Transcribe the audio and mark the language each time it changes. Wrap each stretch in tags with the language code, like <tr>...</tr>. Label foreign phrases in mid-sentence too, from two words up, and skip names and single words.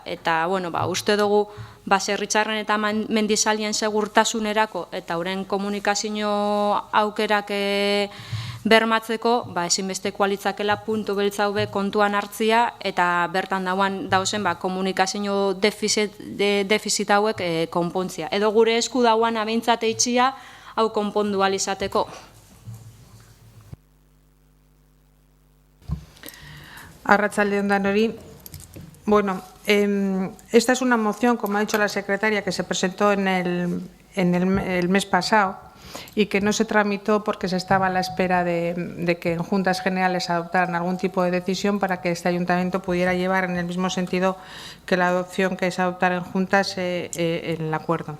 <eu>Eta, uste dugu baserritxarren eta mendizalien segurtasunerako eta horren komunikazio aukerak bermatzeko ezinbesteko litzakela puntu beltza hau kontuan hartzia eta bertan dauzen komunikazio defizit hauek konpontzia. Edo gure esku dauan abeintzat eitxia hau konpondu ahal izateko. Arratsalde on danori.</eu> <es>Bueno, esta es una moción, como ha dicho la secretaria, que se presentó en el mes pasado y que no se tramitó porque se estaba a la espera de que en Juntas Generales adoptaran algún tipo de decisión para que este ayuntamiento pudiera llevar en el mismo sentido que la adopción que es adoptar en Juntas el acuerdo.</es>